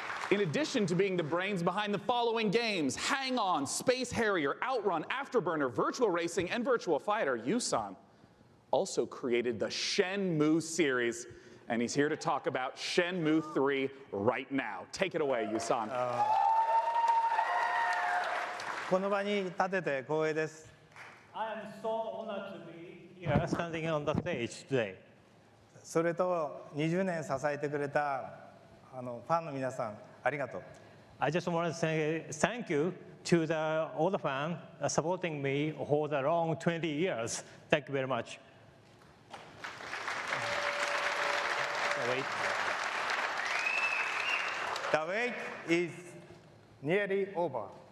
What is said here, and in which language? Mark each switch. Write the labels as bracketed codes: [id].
[en] In addition to being the brains behind the following games, Hang On, Space Harrier, Outrun, Afterburner, Virtual Racing, and Virtual Fighter, Yu-san also created the Shenmue series. And he's here to talk about Shenmue 3 right now. Take it away, Yu-san. [ja] この場に立てて光栄です。 [en] I am so honored to be here standing on the stage today. [ja] それと20年支えてくれたファンの皆さん、ありがとう。 [en] I just want to say thank you to all the fans supporting me for the long 20 years. Thank you very much. The wait is nearly over.